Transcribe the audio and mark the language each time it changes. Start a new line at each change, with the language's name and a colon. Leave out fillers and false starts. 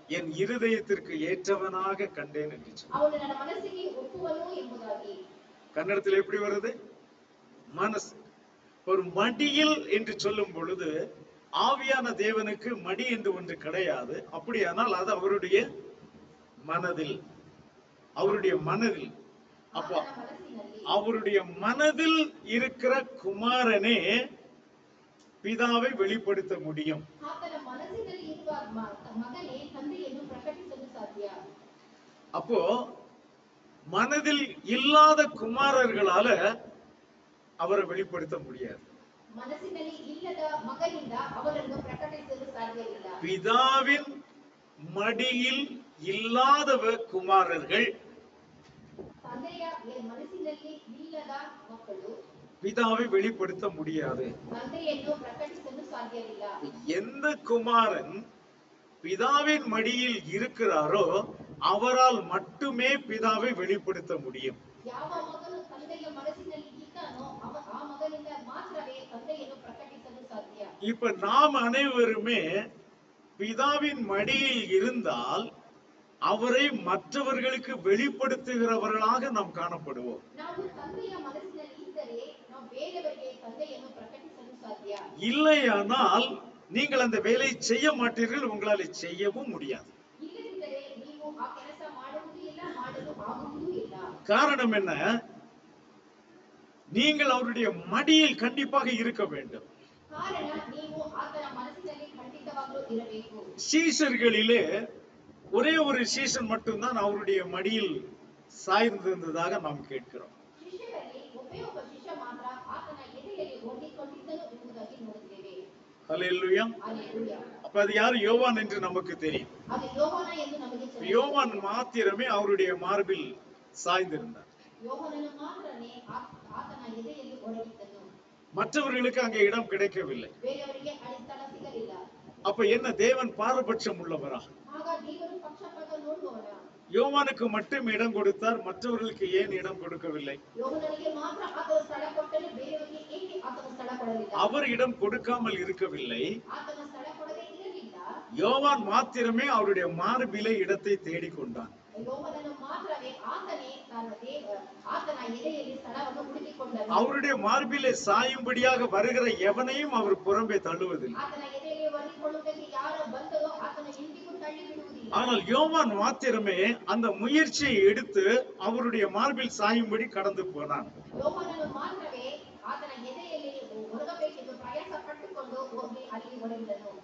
Tamil: என் இருதயத்திற்கு ஏற்றவனாக கண்டேன் என்று சொன்னார்.
Kannada: ಅವನು ನನ್ನ ಮನಸ್ಸಿಗೆ ಒಪ್ಪುವನು ಎಂಬುದಾಗಿ.
Tamil: கன்னடத்தில் எப்படி வருது? மனசு. ஒரு மடியில் என்று சொல்லும் பொழுது ஆவியான தேவனுக்கு மடி என்று ஒன்று கிடையாது. அப்படியானால் அது அவருடைய மனதில், அவருடைய மனதில். அப்போ
Kannada: ಆತನ ಮನಸ್ಸಿನಲ್ಲಿ
Tamil: அவருடைய மனதில் இருக்கிற குமாரனே பிதாவை வெளிப்படுத்த முடியும்.
Kannada: ಆತನ ಮನಸ್ಸಿನಲ್ಲಿ ಇರುವ ಮಗನೇ ತಂದೆಯನ್ನು ಪ್ರಕಟಿಸಲು ಸಾಧ್ಯ.
Tamil: அப்போ மனதில் இல்லாத குமாரர்களால அவரை வெளிப்படுத்த முடியாது.
Kannada: ಮನಸ್ಸಿನಲ್ಲಿ ಇಲ್ಲದ ಮಗನಿಂದ ಅವರನ್ನು ಪ್ರಕಟಿಸಲು ಸಾಧ್ಯವಿಲ್ಲ.
Tamil: பிதாவின் மடியில் இல்லாதவ குமாரர்கள்,
Kannada: ತಂದೆಯ ಮನಸ್ಸಿನಲ್ಲಿ ಇಲ್ಲದ ಮಕ್ಕಳು
Tamil: பிதாவை வெளிப்படுத்த முடியாது.
Kannada: ತಂದೆಯನ್ನು ಪ್ರಕಟಿಸಲು ಸಾಧ್ಯವಿಲ್ಲ.
Tamil: எந்த குமாரன் பிதாவின் மடியில் இருக்கிறாரோ அவரால் மட்டுமே பிதாவை வெளிப்படுத்த முடியும்.
Kannada: ಯಾವ ಮಗನು ತಂದೆಯ ಮನಸ್ಸಿನಲ್ಲಿ ಇದ್ದಾನೋ ಆ ಮಗನಿಂದ ಮಾತ್ರವೇ ತಂದೆಯನ್ನು ಪ್ರಕಟಿಸಲು ಸಾಧ್ಯ.
Tamil: இப்ப நாம் அனைவருமே பிதாவின் மடியில் இருந்தால் அவரை மற்றவர்களுக்கு வெளிப்படுத்துகிறவர்களாக நாம் காணப்படுவோம்.
Kannada: ನಾವು ತಂದೆಯ ಮನಸ್ಸಿನಲ್ಲಿ ಇದ್ದರೆ ನಾವು ಬೇರೆಯವರಿಗೆ ತಂದೆಯನ್ನು ಪ್ರಕಟಿಸಲು ಸಾಧ್ಯ.
Tamil: இல்லையானால் நீங்கள் அந்த வேலையை செய்ய மாட்டீர்கள், உங்களால் செய்யவும் முடியாது.
Kannada: ಇಲ್ಲದಿದ್ದರೆ ನೀವು ಆ ಕೆಲಸ ಮಾಡುವುದೂ ಇಲ್ಲ, ಮಾಡಲು ಆಗುವುದೂ ಇಲ್ಲ.
Tamil: காரணம் என்ன? நீங்கள் அவருடைய மடியில் கண்டிப்பாக இருக்க வேண்டும்.
Kannada: ಕಾರಣ ನೀವು ಆತನ ಮನಸ್ಸಿನಲ್ಲಿ ಖಂಡಿತವಾಗಲೂ ಇರಬೇಕು.
Tamil: சீஷர்களிலே ஒரே ஒரு சீஷன் மட்டும்தான் அவருடைய மடியில் சாய்ந்திருந்ததாக நாம் கேட்கிறோம்.
Kannada: ಶಿಷ್ಯರಲ್ಲಿ ಒಬ್ಬೇ ಒಬ್ಬ ಶಿಷ್ಯ ಮಾತ್ರ ಆತನ ಎದೆಯಲ್ಲಿ ಒಡ್ಡಿಕೊಂಡಿದ್ದನು ಎಂಬುದಾಗಿ ನೋಡುತ್ತೇವೆ.
Tamil: ஹல்லேலூயா.
English: Hallelujah.
Tamil: அப்ப அது யார்? யோவான் என்று நமக்கு தெரியும்.
Kannada: ಅದು ಯೋಹಾನ ಎಂದು ನಮಗೆ ತಿಳಿದಿದೆ.
Tamil: யோவான் மாத்திரமே அவருடைய மார்பில் சாய்ந்திருந்தார்.
Kannada: ಯೋಹಾನನು ಮಾತ್ರನೇ ಆತನ ಎದೆಯಲ್ಲಿ ಒಡಗಿದ್ದನು.
Tamil: மற்றவர்களுக்கு அங்கே இடம் கிடைக்கவில்லை.
Kannada: ಬೇರೆಯವರಿಗೆ ಅಲ್ಲಿ ಸ್ಥಳ ಸಿಗಲಿಲ್ಲ.
Tamil: அப்ப என்ன, தேவன் பாரபட்சம் உள்ளவரா?
Kannada: ಆಗ ದೇವರು ಪಕ್ಷಪಾತ ನೋಡುವವನ.
Tamil: யோவானுக்கு மட்டும் இடம் கொடுத்தார், மற்றவர்களுக்கு ஏன் இடம் கொடுக்கவில்லை?
Kannada: ಯೋಹಾನನಿಗೆ ಮಾತ್ರ ಆತನ ಸ್ಥಳ ಕೊಟ್ಟನು, ಬೇರೆಯವರಿಗೆ ಏಕೆ ಆತನ ಸ್ಥಳ ಕೊಡಲಿಲ್ಲ?
Tamil: அவர் இடம் கொடுக்காமல் இருக்கவில்லை.
Kannada: ಆತನ ಸ್ಥಳ ಕೊಡದೇ ಇರಲಿಲ್ಲ.
Tamil: யோவான் மாத்திரமே அவருடைய மார்பிலே இடத்தை தேடிக்கொண்டான்.
Kannada: ಯೋಹಾನನು ಮಾತ್ರವೇ ಆತನೇ ಆತನ ಎದೆಯಲ್ಲಿ ಸ್ಥಳವನ್ನು ಹುಡುಕಿಕೊಂಡನು.
Tamil: அவருடைய மார்பிலே சாயும்படியாக வருகிற எவனையும் அவர் புறம்பே தள்ளுவதில்லை.
Kannada: ಆತನ ಎದೆಯಲ್ಲಿ ಒರಗಿಕೊಳ್ಳುವುದಕ್ಕೆ ಯಾರು ಬಂದರೋ ಆತನ ಎಂದಿಗೂ ತಳ್ಳಿ ಬಿಡುವುದಿಲ್ಲ.
Tamil: ஆனால் யோவான் மாத்திரமே அந்த முயற்சியை எடுத்து அவருடைய மார்பில் சாயும்படி கடந்து போனான்.
Kannada: ಯೋಹಾನನು ಮಾತ್ರವೇ ಆತನ ಎದೆಯಲ್ಲಿ ಒರಗಬೇಕೆಂದು ಪ್ರಯಾಸ ಪಟ್ಟುಕೊಂಡು ಹೋಗಿ ಅಲ್ಲಿ ಒರಗಿದನು.